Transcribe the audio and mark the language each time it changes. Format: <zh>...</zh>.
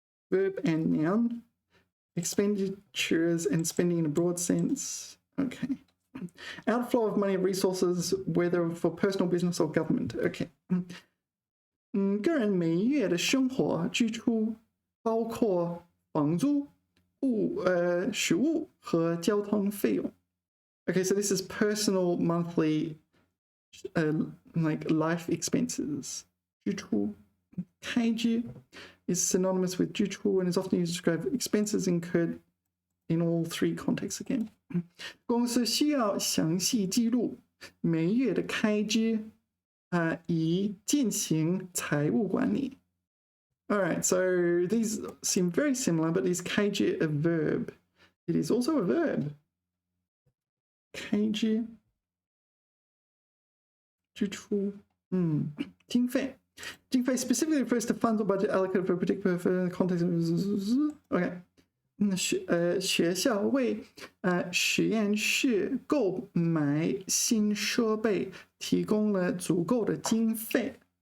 <en>Verb and noun. Expenditures and spending in a broad sense. Okay. Outflow of money and resources, whether for personal business or government. Okay.</en> <zh>个人每月的生活支出包括房租、食物和交通费用.</zh> <en>Okay, so this is personal monthly like life expenses. 支出开支 is synonymous with 支出 and is often used to describe expenses incurred in all three contexts again.</en> <zh>公司需要详细记录每月的开支，以进行财务管理.</zh> <en>All right, so these seem very similar, but is 开支 a verb? It is also a verb. 开支支出，经费。经费 specifically refers to funds or budget allocated for a particular context. Okay.</en> <zh>学校为实验室购买新设备提供了足够的经费。</zh>